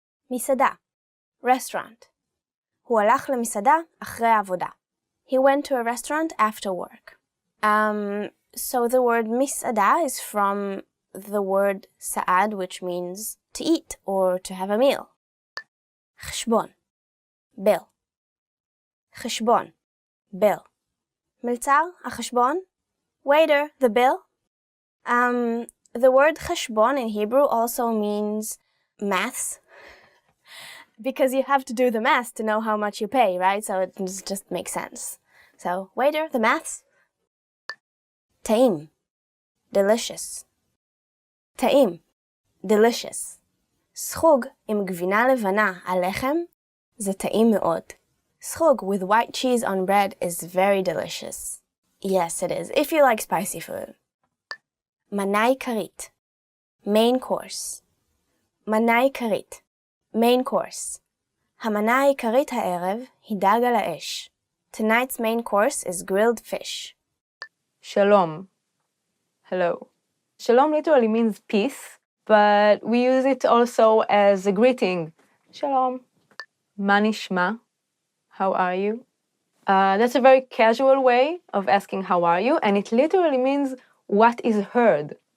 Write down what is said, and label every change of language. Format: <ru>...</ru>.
<en>מסעדה, restaurant.</en> <he>הוא הלך למסעדה אחרי העבודה.</he> <en>He went to a restaurant after work. So the word מסעדה is from the word sa'ad, which means to eat or to have a meal. חשבון, bill. חשבון, bill.</en> <he>מלצר, החשבון.</he> <en>Waiter, the bill. The word חשבון in Hebrew also means maths. Because you have to do the math to know how much you pay, right? So it just makes sense. So, waiter, the maths. טעים, delicious. טעים, delicious.</en> <he>סחוג עם גבינה לבנה על לחם זה טעים מאוד.</he> <en>Srog with white cheese on bread is very delicious. Yes, it is, if you like spicy food. Manai karit, main course. Manai karit, main course.</en> <he>המנה העיקרית הערב היא דג על האש.</he> <en>Tonight's main course is grilled fish. Shalom. Hello. Shalom literally means peace, but we use it also as a greeting. Shalom.</en> <he>מה נשמע?</he> <en>How are you? That's a very casual way of asking how are you, and it literally means what is heard.</en>